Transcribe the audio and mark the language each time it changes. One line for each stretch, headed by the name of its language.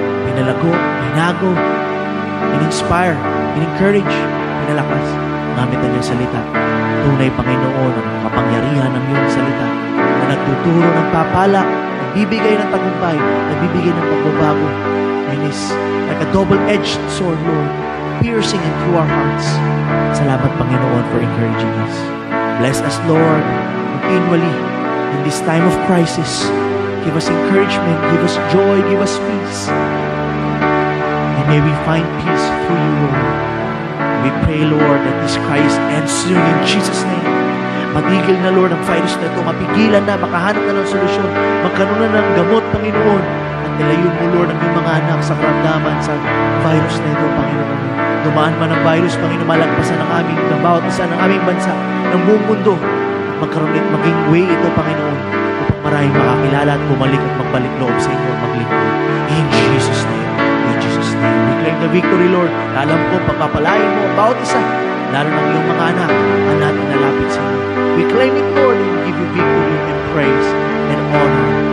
Filipino: Pinalago, pinago, in-inspire, in-encourage, pinalakas. Gamit ang iyong salita. Tunay, Panginoon, ang kapangyarihan ng iyong salita na nagtuturo ng papala, nagbibigay ng tagumpay, nagbibigay ng pagbabago.
English: And is like a double-edged sword, Lord, piercing into our hearts.
Filipino: Salamat, Panginoon,
English: for encouraging us. Bless us, Lord, continually in this time of crisis. Give us encouragement, give us joy, give us peace. And may we find peace through you, Lord. We pray, Lord, that this crisis ends soon in Jesus' name.
Filipino: Matigil na, Lord, ang virus na ito. Mapigilan na, makahanap na ng solusyon. Magkaroon na ng gamot, Panginoon. At nilayo mo, Lord, ang iyong mga anak sa karamdaman sa virus na ito, Panginoon. Dumaan man ang virus, Panginoon, malagpasan ng bawat isa ng aming bansa, ng buong mundo. At magkaroon at maging way ito, Panginoon, upang maraming makakilala at bumalik at magbalik loob sa inyo at maglingkod.
English: In Jesus' name. In Jesus' name. We claim the victory, Lord.
Filipino: Alam ko, pagpapalain mo ang bawat isa, lalo ng iyong mga anak, ang natin nalapit sa iyo.
English: We claim it, Lord, and we give you victory and praise and honor.